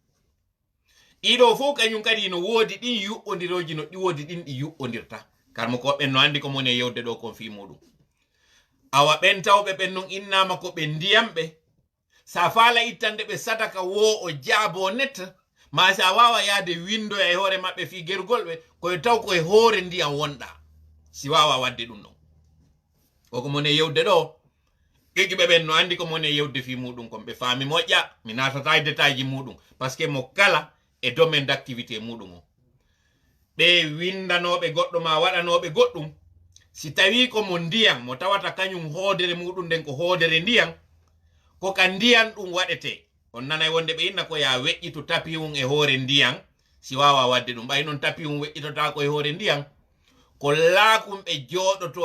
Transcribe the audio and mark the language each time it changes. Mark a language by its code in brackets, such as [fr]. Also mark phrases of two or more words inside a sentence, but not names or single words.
[ff] ɗiɗo fof kañum kadi no woodi ɗin yuɓɓodiroji no ɗi woodi ɗin ɗi yuɓɓodirta karmo ko ɓen no andi ko moni e yewde ɗo kon fi muɗum awa ɓen tawɓe ɓen non innama ko ɓe ndiyamɓe sa faala ittande ɓe sadaka wo o jaabo netta ma sa wawa yaade windoya e hoore maɓɓe fi gergol ɓe koye taw koye hoore ndiyam wonɗa si wawa wadde ɗum ɗon koko moni e yewde ɗo ɓiɓɓe ɓen no andi ko moni e yewde fi muɗum kon ɓe faami moƴƴa mi natata e détail ji muɗum [fr] par ce que [ff] mo kala e [fr] domaine d' activité [ff] muɗum o ɓe windanoɓe goɗɗo ma waɗanoɓe goɗɗum si tawi ko mo ndiyam mo tawata kañum hoodere muɗum nden ko hoodere ndiyam ko ka ndiyam ɗum waɗete on nanay wonde ɓe inna ko ya weƴƴitu tapi mum e hoore ndiyam si wawa wadde ɗum ɓay noon tapi mum weƴƴitota ko e hoore ndiyam ko laakum ɓe jooɗoto